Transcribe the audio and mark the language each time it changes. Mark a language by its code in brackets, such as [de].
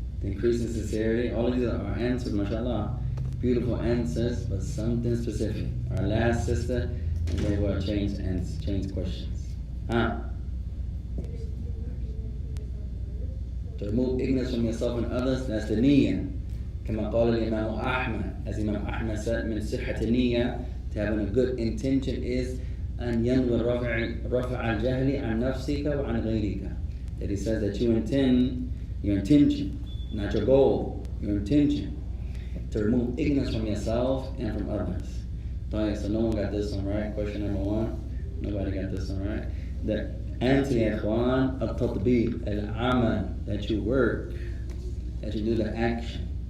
[en] Increase in sincerity. All of these are answers, mashallah. Beautiful answers, but something specific. Our last sister, and then we'll change questions. To remove ignorance from yourself and others, that's the niyyah. [ar] كما قال الإمام أحمد, as Imam Ahmad said, من صحة النية, to having a good intention is أن ينوي رفع الجهل عن نفسك وعن غيرك. [en] That he says that you intend, your intention, not your goal, your intention, to remove ignorance from yourself and from others. So no one got this one right. Question number 1. Nobody got this one right. The answer, ya ikhwan, al-tatbiq, al-amal, that you work, that you do the action.